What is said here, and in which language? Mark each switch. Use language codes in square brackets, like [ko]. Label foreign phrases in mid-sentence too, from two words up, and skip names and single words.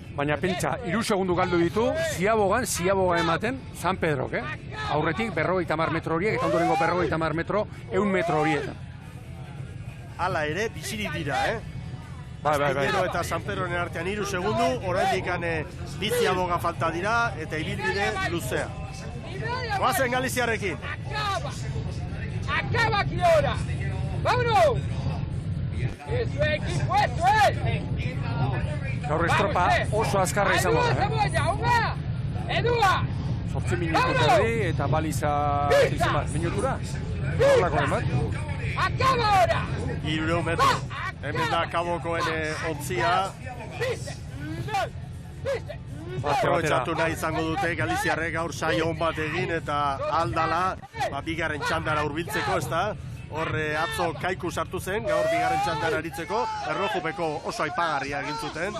[eu] Baina pentsa, 3 segundu galdu ditu, Ziaboga ematen, San Pedrok, aurretik 50 metro horiek, eta ondorengo 50 metro, 100 metro horietan. Hala ere, bizirik dira, Bai. Astillero eta San Pedroren artean 3 segundu, oraindik bi Ziaboga falta dira, eta ibilbide luzea. Goazen Galiziarrekin. [es] Acaba aquí ahora. ¡Vámonos! ¡Eso es, equipo, eso es! [eu] Gaur estropa oso azkarra izango da, [es] ¡Una! ¡Edua! [eu] 8 minutu terdi eta baliza minutura. Horlako den bat. [es] ¡Acaba ahora! [eu] 3 metro. Hemen da kabokoen ontzia. Aprobetxatu nahi izango dute Galiziarrek gaur saio on bat egin eta aldala bigarren txandara hurbiltzeko, ez da? Hor atzo Kaiku sartu zen, gaur bigarren txandara aritzeko, erlojupeko oso aipagarria egin zuten.